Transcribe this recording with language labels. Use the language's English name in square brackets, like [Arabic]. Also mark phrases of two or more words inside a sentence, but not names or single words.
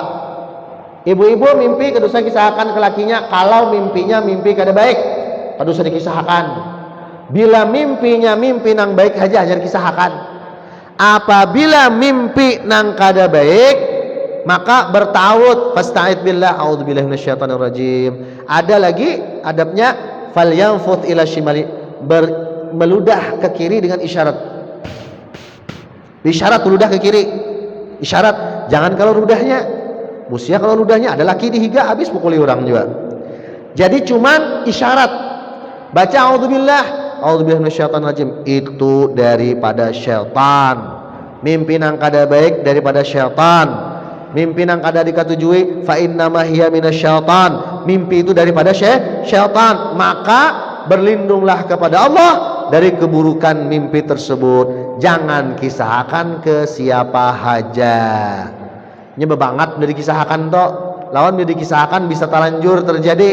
[Banjar] Ibu-ibu mimpi kada usah kisahkan ke lakinya kalau mimpinya mimpi kada baik. Kada usah dikisahkan. Bila mimpinya mimpi nang baik aja kisahkan. Apabila mimpi nang kada baik maka bertawud [Arabic] فاستعذ بالله أعوذ بالله من الشيطان الرجيم. [Banjar] Ada lagi adabnya [Arabic] فلينفث إلى شمالي, [Banjar] meludah ke kiri dengan isyarat. Isyarat meludah ke kiri. Isyarat, jangan kalau ludahnya. Musia kalau ludahnya ada laki dihiga habis pukuli orang juga. Jadi cuman isyarat. Baca [Arabic] أعوذ بالله من الشيطان الرجيم, [Banjar] itu daripada syaitan. Mimpi nang kada baik daripada syaitan. Mimpi nang kada dikatujui [Arabic] فإنما هي من الشيطان. [Indonesian] Mimpi itu daripada syaitan. Maka berlindunglah kepada Allah dari keburukan mimpi tersebut. [Banjar] Jangan kisahkan ke siapa haja. Nyebe banget udah dikisahkan toh. Lawan udah dikisahkan bisa terlanjur terjadi.